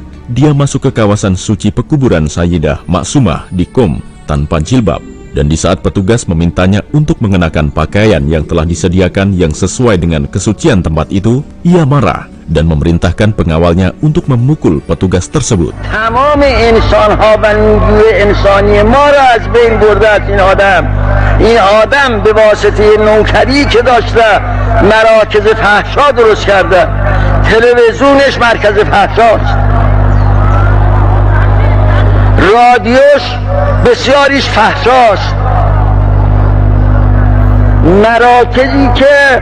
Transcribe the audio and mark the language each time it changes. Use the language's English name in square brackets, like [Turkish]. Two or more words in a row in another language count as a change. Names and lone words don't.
[Indonesian] Dia masuk ke kawasan suci pekuburan Sayyidah Maksumah di Qom tanpa jilbab, dan di saat petugas memintanya untuk mengenakan pakaian yang telah disediakan yang sesuai dengan kesucian tempat itu, ia marah dan memerintahkan pengawalnya untuk memukul petugas tersebut. [Persian] تمام انسان‌ها و نیروی انسانی ما را از بین برده است این آدم به واسطه نوکری که داشته مراکز فحشا درست کرده تلویزیونش مرکز فحشاست رادیوش بسیاریش فحشاست مراکزی که